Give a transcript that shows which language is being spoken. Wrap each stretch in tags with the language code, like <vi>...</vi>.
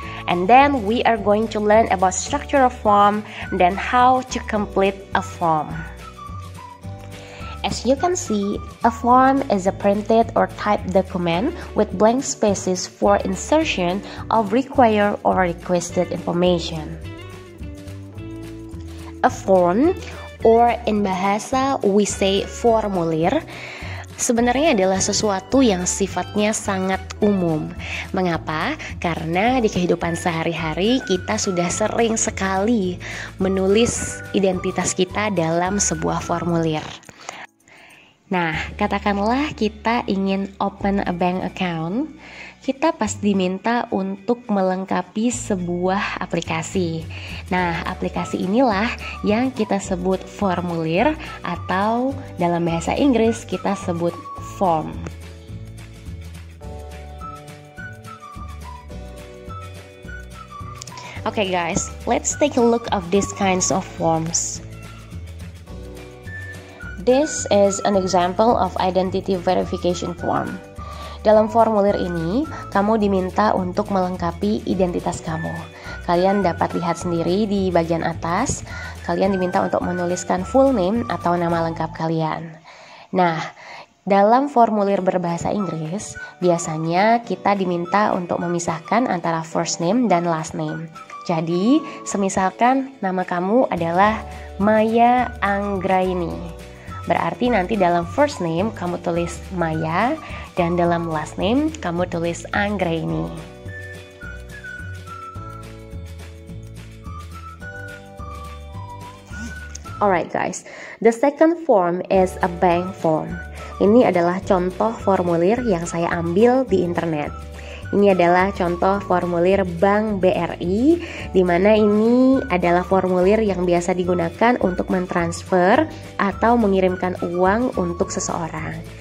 <en>And then we are going to learn about structure of form, then how to complete a form. As you can see, a form is a printed or typed document with blank spaces for insertion of required or requested information. A form, or in bahasa we say formulir,</en> <id>sebenarnya adalah sesuatu yang sifatnya sangat umum. Mengapa? Karena di kehidupan sehari-hari kita sudah sering sekali menulis identitas kita dalam sebuah formulir. Nah, katakanlah kita ingin</id> <en>open a bank account,</en> <id>kita pasti diminta untuk melengkapi sebuah aplikasi. Nah, aplikasi inilah yang kita sebut formulir atau dalam bahasa Inggris kita sebut form.</id> <en>Okay guys, let's take a look of these kinds of forms. This is an example of identity verification form.</en> <id>Dalam formulir ini, kamu diminta untuk melengkapi identitas kamu. Kalian dapat lihat sendiri di bagian atas, kalian diminta untuk menuliskan full name atau nama lengkap kalian. Nah, dalam formulir berbahasa Inggris, biasanya kita diminta untuk memisahkan antara first name dan last name. Jadi, semisalkan nama kamu adalah Maya Anggraini. Berarti nanti dalam first name kamu tulis Maya dan dalam last name kamu tulis Anggraini.</id> <en>Alright guys, the second form is a bank form.</en> <id>Ini adalah contoh formulir yang saya ambil di internet. Ini adalah contoh formulir Bank BRI, di mana ini adalah formulir yang biasa digunakan untuk mentransfer atau mengirimkan uang untuk seseorang.</id>